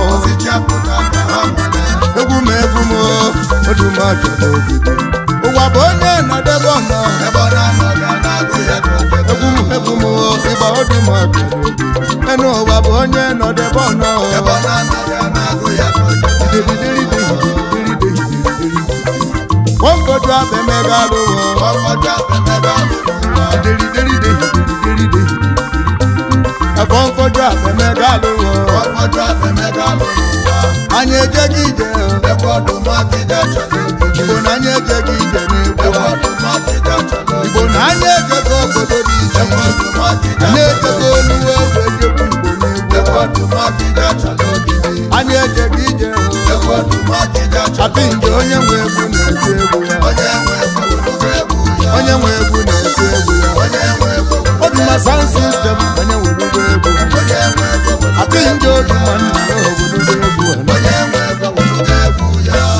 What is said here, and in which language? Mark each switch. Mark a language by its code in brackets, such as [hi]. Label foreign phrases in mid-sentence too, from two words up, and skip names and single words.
[ig] Ọsịcha pụta ka ha nwale. Egwu m, egwu m o, odu m ajọ n'ogidi. Ụwa bụ onye nọdebe ọ nọ. Ebe ọ na-anọ ga na-agụ ya ka o jebe. Egwu m, egwu m o, ịgba odu m ajọ n'ogidi. Enu ụwa bụ onye nọdụ ebe ọ nọ. Ebe ọ na-anọ ya na-agụ ya ka o jebe. Diri, diri, diri, diri, diri, diri, diri. Nwokoju abụ emega alụwo. Nwokoju abụ emega alụwo. Diri, diri, diri, diri, diri, diri, diri. Afọ nkoju abụ emega alụwo. Nwokoju abụ emega alụwo. Anyị ejeghị ije. Ebe ọdụm akịja chọrọ obi. Igbo na anyị ejeghị ije n'egwu. Ebe ọdụm akịja chọrọ obi. Igbo na anyị ejego obodo dị iche Ebe iche. ọdụm akịja Anyị chọrọ ejego oluwo egwu ejekwu Igbo n'egwu. Ebe ọdụm akịja chọrọ obi. Anyị ejeghị ije. Ebe ọdụm akịja chọrọ Apị nje onye nwe egwu na-eti egwu ya. Onye nwe egwu na-egwu egwu ya. Onye nwe egwu na-eti egwu ya. Onye nwe egwu Obi ma [en] sound system, [ig] onye nwe egwu egwu. Onye nwe egwu Apị nje obi ma nna ya obodo egwu ya. Onye nwe egwu egwu ya.